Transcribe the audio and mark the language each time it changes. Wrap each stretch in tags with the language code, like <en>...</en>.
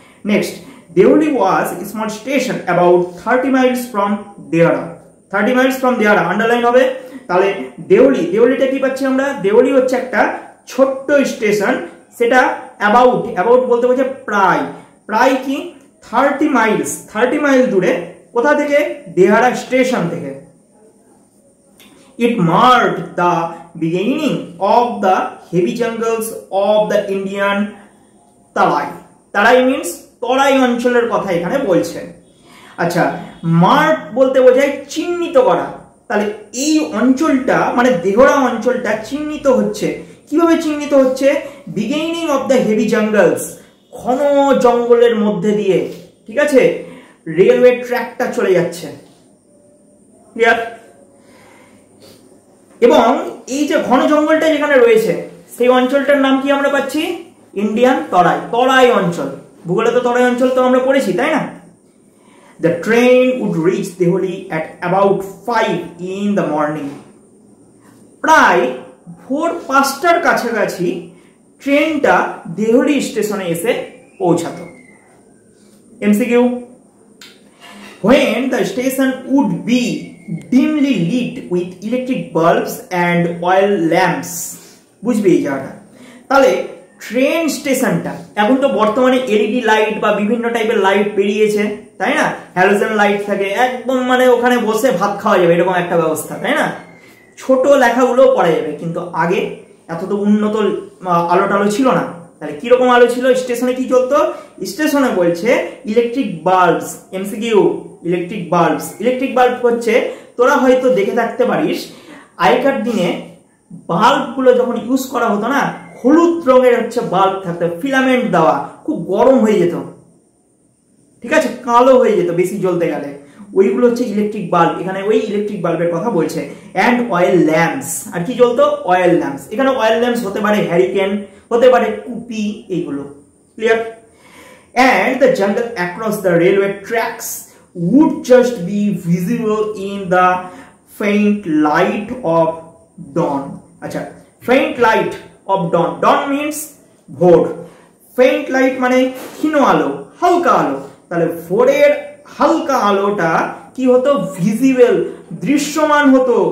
<en>Next, Deoli was a small station about 30 miles from Deora. 30 miles from Deora underline</en> <bn>হবে। তাহলে দেওলি, দেওলিটা কি পাচ্ছি আমরা? দেওলি হচ্ছে একটা ছোট্ট স্টেশন, সেটা অ্যাবাউট, অ্যাবাউট বলতে বোঝে প্রায়, প্রায় কি 30 miles, 30 মাইল দূরে। কোথা থেকে? দেহারা স্টেশন থেকে।</bn> <en>It marked the beginning of the heavy jungles of the Indian Tarai. Tarai means</en> <bn>তরাই অঞ্চলের কথা এখানে বলছে। আচ্ছা, মার্ক বলতে বোঝায় চিহ্নিত করা। তাহলে এই অঞ্চলটা মানে দেহরা অঞ্চলটা চিহ্নিত হচ্ছে। কিভাবে চিহ্নিত হচ্ছে?</bn> <en>beginning of the heavy jungles,</en> <bn>ঘন জঙ্গলের মধ্যে দিয়ে, ঠিক আছে, রেলওয়ে ট্র্যাকটা চলে যাচ্ছে। ক্লিয়ার? এবং এই যে ঘন জঙ্গলটা যেখানে রয়েছে, সেই অঞ্চলটার নাম কি আমরা পাচ্ছি? ইন্ডিয়ান তরাই, তরাই অঞ্চল। ভূগোলে তো তরাই অঞ্চল তো আমরা পড়েছি, তাই না?</bn> <en>The train would reach Dehli at about 5 in the morning.</en> <bn>প্রায় ভোর 5টার কাছাকাছি ট্রেনটা দেহলি স্টেশনে এসে পৌঁছাতো।</bn> <en>MCQ, when the station would be dimly lit with electric bulbs and oil lamps.</en> <bn>বুঝবে এই জায়গাটা? তাহলে ট্রেন স্টেশনটা, এখন তো বর্তমানে এলইডি লাইট বা বিভিন্ন টাইপের লাইট বেরিয়েছে, তাই না? হ্যালোজেন লাইট থাকে, একদম মানে ওখানে বসে ভাত খাওয়া যাবে এরকম একটা ব্যবস্থা, তাই না? ছোট লেখাগুলো পড়া যাবে, কিন্তু আগে এত তো উন্নত আলো টালো ছিল না। তাহলে কিরকম আলো ছিল? স্টেশনে কি চলতো? স্টেশনে বলছে electric bulbs. MCQ, electric bulbs. Electric bulb হচ্ছে, তোরা হয়তো দেখে থাকতে পারিস, আগেকার দিনে বাল্বগুলো যখন ইউজ করা হতো না, হলুদ রঙের হচ্ছে বাল্ব থাকতো, ফিলামেন্ট দেওয়া, খুব গরম হয়ে যেত, ঠিক আছে, কালো হয়ে যেত বেশি জ্বলতে গেলে, ওইগুলো হচ্ছে ইলেকট্রিক বাল্ব। এখানে ওই ইলেকট্রিক বাল্বের কথা বলছে।</bn> <en>and oil lamps,</en> <bn>আর কি জ্বলতো? Oil lamps. এখানে অয়েল ল্যাম্পস হতে পারে হ্যারিকেন, হতে পারে কুপি, এইগুলো। Clear?</bn> <en>And the jungle across the railway tracks would just be visible in the faint light of dawn. আচ্ছা, faint light of dawn. Dawn means ভোর।</en> <bn>faint light মানে ক্ষীণ আলো, হালকা আলো। তাহলে ভোরের হালকা আলোটা কি হতো? ভিজিবল, দৃশ্যমান হতো।</bn>